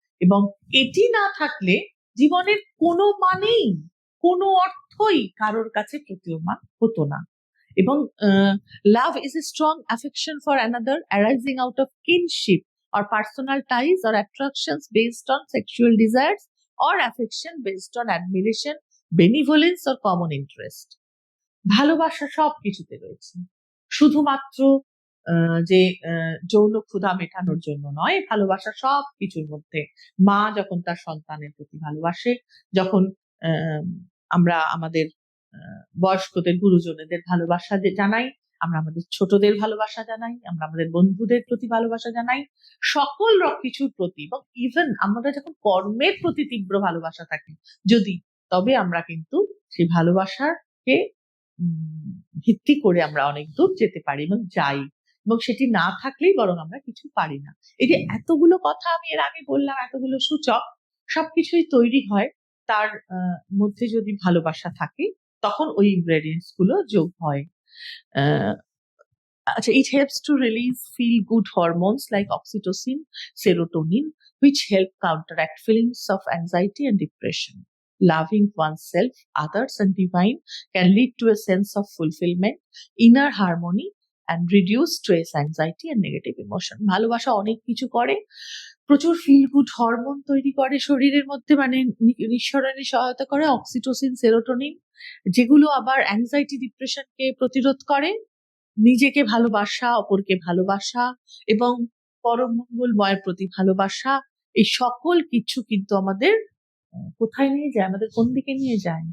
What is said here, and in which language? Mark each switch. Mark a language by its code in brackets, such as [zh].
[bn] এবং এটি না থাকলে জীবনের কোনো মানেই, কোনো অর্থই কারোর কাছে প্রতীয়মান হতো না। এবং [en] Love is a strong affection for another arising out of kinship or personal ties or attractions based on sexual desires or affection based on admiration, benevolence or common interest. [bn] ভালোবাসা সব কিছুতে রয়েছে, শুধুমাত্র যে যৌন ক্ষুধা মেটানোর জন্য নয়। ভালোবাসা সব কিছুর মধ্যে। মা যখন তার সন্তানের প্রতি ভালোবাসে, যখন আমরা আমাদের বয়স্কদের, গুরুজনদের ভালোবাসা জানাই, আমরা আমাদের ছোটদের ভালোবাসা জানাই, আমরা আমাদের বন্ধুদের প্রতি ভালোবাসা জানাই, সকল কিছুর প্রতি। এবং ইভেন আমরা যখন কর্মের প্রতি তীব্র ভালোবাসা থাকি যদি, তবে আমরা কিন্তু সেই ভালোবাসাকে ভিত্তি করে আমরা অনেক দূর যেতে পারি এবং যাই, এবং সেটি না থাকলেই বরং আমরা কিছু পারি না। এই যে এতগুলো কথা আমি এর আগে বললাম, এতগুলো সূচক, সবকিছুই তৈরি হয় তার মধ্যে যদি ভালোবাসা থাকে, তখন ওই ইনগ্রেডিয়েন্টস গুলো যোগ হয়। [en] It helps to release feel-good hormones like oxytocin, serotonin, which help counteract feelings of anxiety and depression. Loving oneself, others, and divine can lead to a sense of fulfillment, inner harmony, and reduce stress, anxiety, and negative emotion. [bn] ভালোবাসা অনেক কিছু করে, প্রচুর feel good hormone তৈরি করে শরীরের মধ্যে, মানে নিঃসরণে সহায়তা করে অক্সিটোসিন, সেরোটোনিন, যেগুলো আবার অ্যাংজাইটি, ডিপ্রেশনকে প্রতিরোধ করে। নিজেকে ভালোবাসা, অপরকে ভালোবাসা এবং পরম মঙ্গলময়ের প্রতি ভালোবাসা, এই সকল কিছু কিন্তু আমাদের কোথায় নিয়ে যায়, আমাদের কোন দিকে নিয়ে যায়?